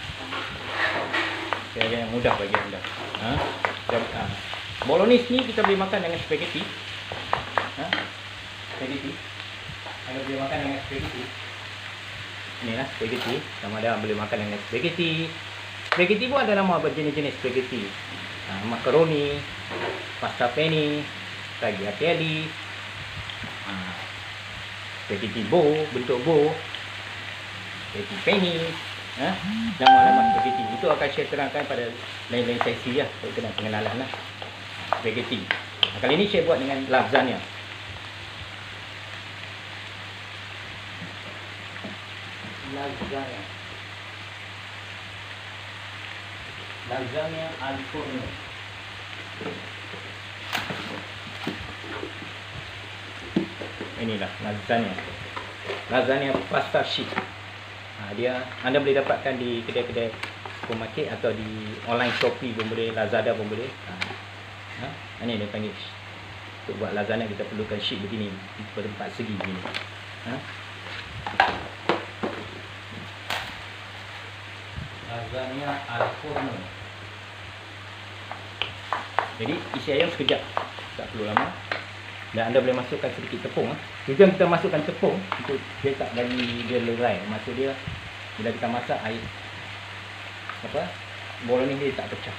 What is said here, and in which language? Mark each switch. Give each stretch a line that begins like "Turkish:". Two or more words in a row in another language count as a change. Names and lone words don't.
Malay: Cara yang mudah bagi anda. Bolognese ni kita boleh makan dengan spaghetti. Spaghetti. Anda boleh makan dengan spaghetti. Inilah spaghetti. Sama ada boleh makan dengan spaghetti. Spaghetti pun ada nama berjenis-jenis spaghetti. Makaroni, pasta penne, tagliatelle, spaghetti bow, bentuk bow, spaghetti penne. Nama-nama spaghetti itu akan saya terangkan pada lain-lain sesi ya, untuk kena pengenalan lah. Spaghetti. Kali ini saya buat dengan lasagna.
Italian: Lasagna al forno.
Malay: Inilah lasagna
English: pasta sheet.
Malay: Dia anda boleh dapatkan di kedai-kedai supermarket atau di online Shopee pun boleh, Lazada pun boleh. Ini dia panggil. Untuk buat lasagna kita perlukan sheet begini, berempat segi begini.
Italian: Lasagna al forno.
Malay: Jadi isi ayam sekejap, tak perlu lama. Dan anda boleh masukkan sedikit tepung. Tujuan kita masukkan tepung untuk dia tak bagi dia lerai. Maksud dia bila kita masak air bolognese dia tak pecah.